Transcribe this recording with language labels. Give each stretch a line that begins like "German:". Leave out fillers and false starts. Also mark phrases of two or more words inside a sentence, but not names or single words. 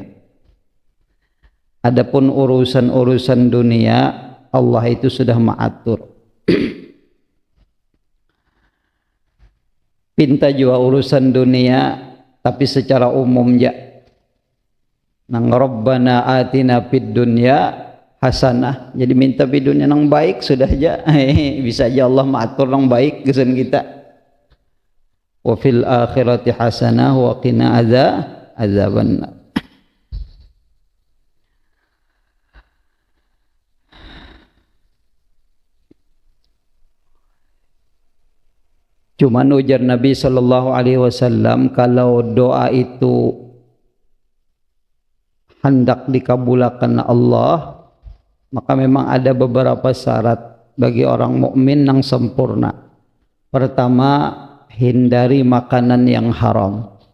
Banjar: Adapun urusan-urusan dunia Allah itu sudah mengatur. Pinta juga urusan dunia tapi secara umum ya.
Arabic: Nang ربنا آتنا في الدنيا حسنة.
Banjar: Jadi minta
Arabic: في الدنيا
Banjar: nang baik sudah aja. Bisa aja Allah mengatur nang baik kesan kita.
Arabic: وفي الآخرة حسنة وقنا عذاب النار.
Banjar: Cuman ujar Nabi
Arabic: صلى الله عليه وسلم
Banjar: kalau doa itu hendak dikabulkan Allah, maka memang ada beberapa syarat bagi orang mukmin yang sempurna. Pertama, hindari makanan yang haram.